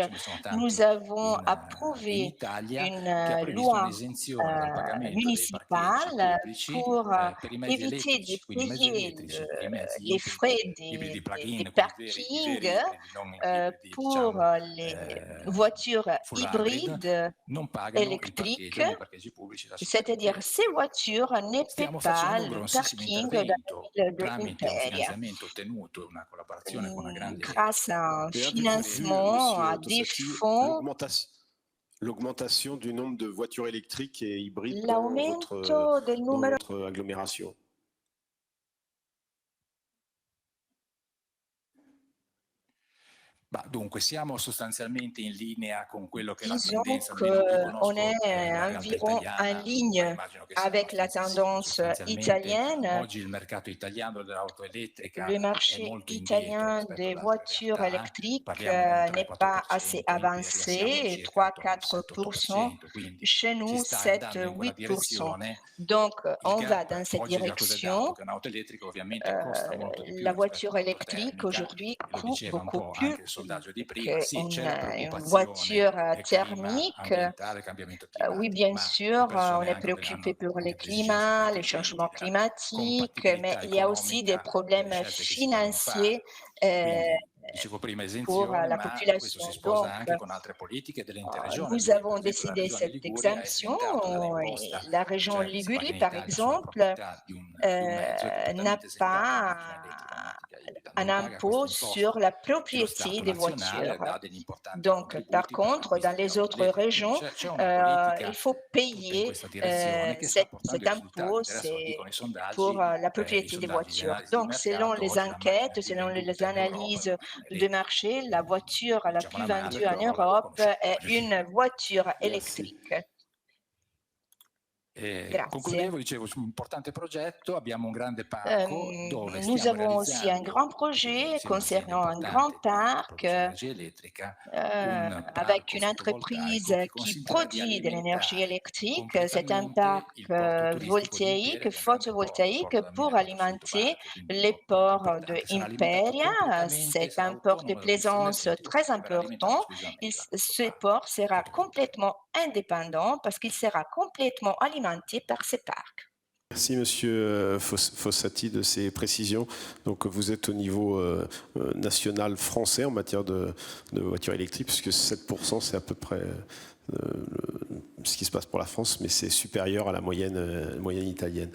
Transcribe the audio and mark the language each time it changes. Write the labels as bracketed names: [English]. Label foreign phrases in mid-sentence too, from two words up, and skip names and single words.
[French] Nous avons approuvé une loi municipale pour éviter de payer les frais des parkings pour les voitures hybrides électriques, c'est-à-dire ces voitures ne paient pas le parking dans la ville de Imperia. Grâce à un financement, à des fonds, L'augmentation du nombre de voitures électriques et hybrides [Italian] L'aumento del [French] dans [Italian] numero [French] votre agglomération. [Italian] Dunque, siamo sostanzialmente in linea con quello che è la [French] Disons [Italian] tendenza, almeno io [French] qu'on [Italian] conosco [French] est [Italian] la realtà [French] environ en [Italian] italiana, ma [French] ligne [Italian] immagino che sia [French] avec la [Italian] abbastanza simile. [French] tendance [Italian] Sostanzialmente [French] italienne. [Italian] oggi il mercato italiano dell'auto elettrica [French] Le [Italian] è [French] marché [Italian] molto indietro [French] italien [Italian] rispetto [French] des [Italian] ad altre [French] voitures [Italian] realtà. [French] électriques [Italian] Parliamo di un [French] n'est pas [Italian] 3-4% [French] assez [Italian] in Iberia, siamo [French] avancé, [Italian] circa attorno al [French] 3-4%. [Italian] 7-8%, quindi [French] Chez [Italian] si [French] nous, [Italian] sta andando in quella [French] 7-8%. [Italian] direzione. [French] Donc, [Italian] Il [French] on va [Italian] gap [French] dans cette [Italian] oggi da cosa è dato? [French] direction. [Italian] Che un'auto elettrica ovviamente costa molto di più [French] La [Italian] rispetto [French] voiture [Italian] a un'auto [French] électrique [Italian] termica, [French] aujourd'hui [Italian] lo [French] coûte [Italian] diceva un [French] beaucoup [Italian] po' [French] plus [Italian] anche il sondaggio di prima. Sì, c'è la [French] qu'une [Italian] preoccupazione [French] voiture [Italian] clima, [French] thermique. [Italian] ambientale, cambiamento climatico, [French] Oui, bien [Italian] ma [French] sûr, [Italian] le [French] on [Italian] persone [French] est [Italian] hanno [French] préoccupé pour les [Italian] anche delle esigenze [French] climats, les [Italian] contingenti, [French] changements [Italian] della [French] climatiques, mais [Italian] compatibilità [French] il y a aussi des [Italian] economica delle [French] problèmes [Italian] scelte che si devono [French] financiers [Italian] fare. Quindi, dicevo prima, [French] pour [Italian] esenzione, [French] la [Italian] ma questo si [French] population. [Italian] sposa [French] Donc, [Italian] anche con altre politiche dell'intera regione. [French] nous [Italian] Per [French] avons [Italian] esempio, la [French] décidé [Italian] regione [French] cette [Italian] Liguria ha [French] exemption. [Italian] sventato [French] Et [Italian] dall'imposta [French] la région [Italian] che si paga [French] Ligurie, [Italian] in [French] par [Italian] Italia sulla [French] exemple, [Italian] proprietà di un mezzo, è [French] n'a [Italian] completamente esentato la [French] pas [Italian] macchina elettrica, la macchina ibrida, [French] un [Italian] non paga questa [French] impôt sur [Italian] imposta. [French] la [Italian] E lo [French] propriété [Italian] Stato [French] des [Italian] nazionale [French] voitures. [Italian] dà degli importanti [French] Donc, par [Italian] contributi per [French] contre, dans [Italian] l'acquisto di [French] les [Italian] auto [French] autres [Italian] elettriche. Quindi [French] régions, [Italian] c'è una politica [French] il faut [Italian] tutta in [French] payer [Italian] questa direzione che sta portando [French] cet [Italian] i risultati. [French] impôt [Italian] Del resto lo dicono [French] pour la [Italian] i [French] propriété des [Italian] sondaggi di [French] voitures. [Italian] analisi di [French] Donc, selon [Italian] mercato, [French] les [Italian] oggi la macchina [French] enquêtes, [Italian] più [French] selon les [Italian] venduta in Europa è [French] analyses [Italian] una macchina [French] de [Italian] elettrica. [French] marché, la voiture la [Italian] Diciamo [French] plus [Italian] la madre, [French] vendue en [Italian] però non la [French] Europe [Italian] riconosciamo. [French] est une voiture Merci. électrique. [Italian] Concludevo, dicevo, su un importante progetto, abbiamo un grande [French] Euh, [Italian] parco dove [French] Nous [Italian] stiamo [French] avons aussi un grand [Italian] realizzando, [French] projet [Italian] insieme a un'azienda [French] concernant un grand [Italian] importante di [French] parc [Italian] produzione di energia elettrica, un [French] avec [Italian] parco [French] une entreprise [Italian] fotovoltaico che [French] qui [Italian] consentirà di [French] produit de l'énergie [Italian] alimentare [French] électrique. C'est un [Italian] completamente [French] parc [Italian] il porto turistico di Imperia, [French] voltaïque, [Italian] che è un grande porto, [French] photovoltaïque [Italian] porto da [French] pour [Italian] 1400 [French] alimenter [Italian] barche, quindi un [French] les [Italian] porto molto [French] ports de [Italian] importante. Sarà alimentato [French] Imperia. [Italian] completamente, [French] C'est [Italian] sarà [French] un port de [Italian] autonomo dall'acquisto [French] plaisance [Italian] energetico [French] très [Italian] perché verrà alimentato [French] important. [Italian] esclusivamente da questo [French] Ce [Italian] parco [French] port sera [Italian] fotovoltaico. [French] complètement indépendant parce qu'il sera complètement alimenté par ces parcs. Merci Monsieur Fossati de ces précisions. Donc vous êtes au niveau national français en matière de voitures électriques, puisque 7% c'est à peu près ce qui se passe pour la France, mais c'est supérieur à la moyenne italienne.